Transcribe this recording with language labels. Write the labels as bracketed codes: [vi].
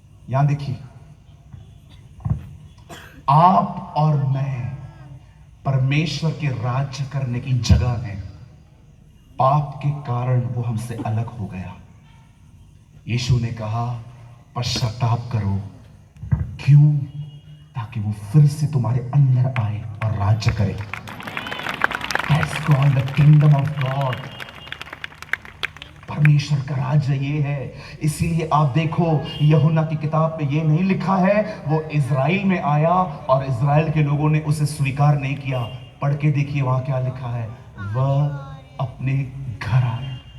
[hi] यहां देखिए, आप और मैं परमेश्वर के राज्य करने की जगह है। पाप के कारण वो हमसे अलग हो गया। यीशु ने कहा पश्चाताप करो। क्यों? ताकि वो फिर से तुम्हारे अंदर आए और राज्य करे। [en] That's called the kingdom of God। [hi] परमेश्वर का राज्य ये है। इसीलिए आप देखो यूहन्ना की किताब में ये नहीं लिखा है वो इज़राइल में आया और इज़राइल के लोगों ने उसे स्वीकार नहीं किया। पढ़ के देखिए वहां क्या लिखा है, वह अपने घर आया।